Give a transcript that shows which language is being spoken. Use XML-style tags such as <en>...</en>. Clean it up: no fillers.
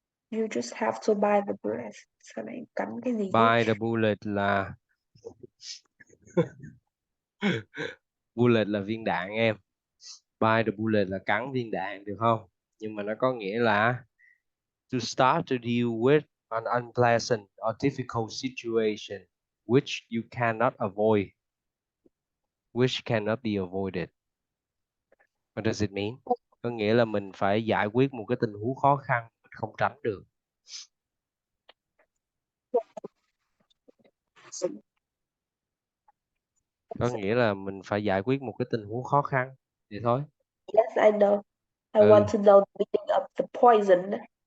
<en>You just have to buy the bullet.</en> <vi>Sao lại cắm cái gì thế?</vi> <en>Buy the bullet</en> <vi>là bullet là viên đạn em.</vi> <en>Buy the bullet</en> <vi>là cắn viên đạn được không? Nhưng mà nó có nghĩa là</vi> <en>to start to deal with an unpleasant or difficult situation which you cannot avoid, which cannot be avoided. What does it mean?</en> <vi>Có nghĩa là mình phải giải quyết một cái tình huống khó khăn mình không tránh được. Có nghĩa là mình phải giải quyết một cái tình huống khó khăn vậy thôi.</vi> <en>Yes, I know. I</en> <vi>Ừ.</vi> <en>want to know the meaning of the poison.</en>